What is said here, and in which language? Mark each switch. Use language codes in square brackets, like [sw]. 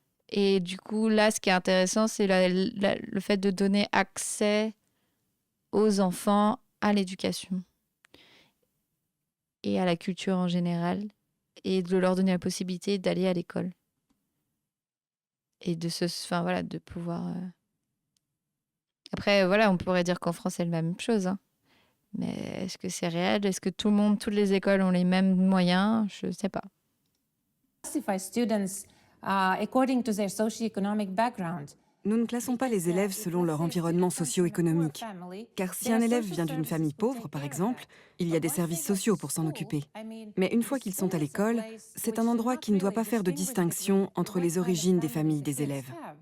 [fr] Et du coup, là, ce qui est intéressant, c'est le fait de donner accès aux enfants à l'éducation et à la culture en général, et de leur donner la possibilité d'aller à l'école. Et enfin, voilà, de pouvoir... Après, voilà, on pourrait dire qu'en France, c'est la même chose, hein. Mais est-ce que c'est réel? Est-ce que tout le monde, toutes les écoles ont les mêmes moyens? Je ne sais pas. [en] Classify students according to their socio-economic background. [fr] Nous ne classons pas les élèves selon leur environnement socio-économique. Car si un élève vient d'une famille pauvre, par exemple, il y a des services sociaux pour s'en occuper. Mais une fois qu'ils sont à l'école, c'est un endroit qui ne doit pas faire de distinction entre les origines des familles des élèves.